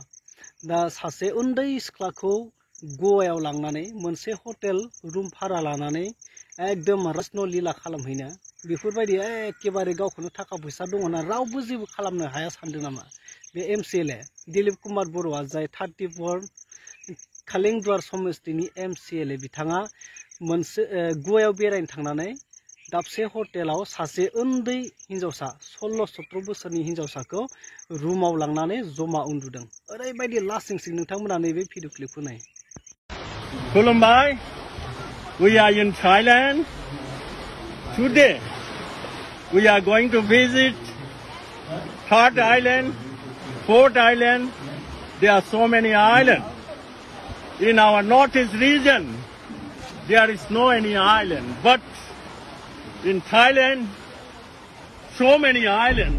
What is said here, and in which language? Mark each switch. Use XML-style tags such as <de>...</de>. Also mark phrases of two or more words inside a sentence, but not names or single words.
<brx>दा सासे उन्दै सिख्लाखौ गवायाव लांनानै मोनसे</brx> <en>hotel room</en> <brx>भारा लानानै एकदम रासनो लीला खालामहैनो, बेफोरबायदि एखेबारे गावखौनो थाखा फैसा दङ ना रावबो जेबो खालामनो हाया सानदों नामा बे MCLA दिलीप कुमार बर'आ, जाय 34 कालिंदुवार समिस्टिनि MCLA। बिथाङा मोनसे गवायाव बेरायनो थांनानै दाबसे हटेलाव सासे उन्दै हिन्जावसा 16-17 बोसोरनि हिन्जावसाखौ रुमाव लांनानै जमा उन्दुदों। ओरैबायदि लासिं नोंथांमोना नैबे भिडिअ क्लिपखौ नाय।</brx> <en>Khulumbai, we are in Thailand. Today, we are going to visit 3rd Island, 4th Island. There are so many islands. In our northeast region, there is no any island, but in Thailand, so many islands.</en>